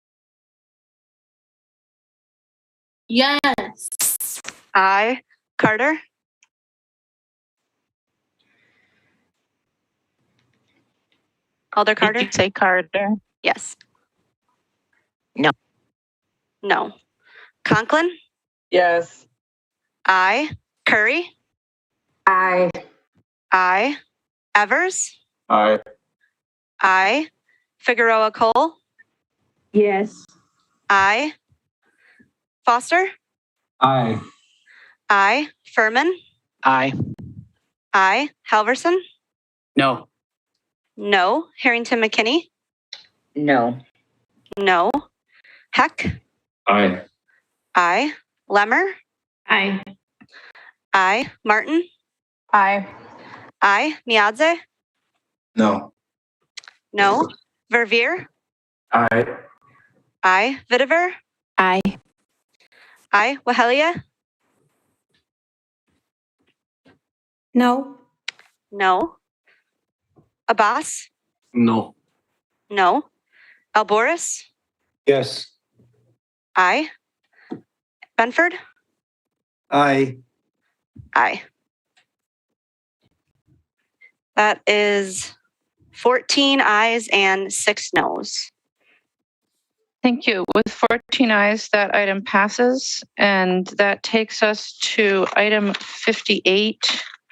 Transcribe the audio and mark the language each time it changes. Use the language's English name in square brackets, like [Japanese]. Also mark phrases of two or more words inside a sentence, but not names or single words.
[English] Yes. Aye. Carter? Alder Carter? Did you say Carter? Yes. No. No. Conklin? Yes. Aye. Curry? Aye. Aye. Evers? Aye. Aye. Figueroa Cole? Yes. Aye. Foster? Aye. Aye. Furman? Aye. Aye. Halverson? No. No. Harrington McKinney? No. No. Heck? Aye. Aye. Lemmer? Aye. Aye. Martin? Aye. Aye. Miadze? No. No. Verveer? Aye. Aye. Vitiver? Aye. Aye. Wahelia? No. No. Abbas? No. No. Alboris? Yes. Aye. Benford? Aye. Aye. That is 14 ayes and 6 noes. Thank you. With 14 ayes, that item passes, and that takes us to item 58.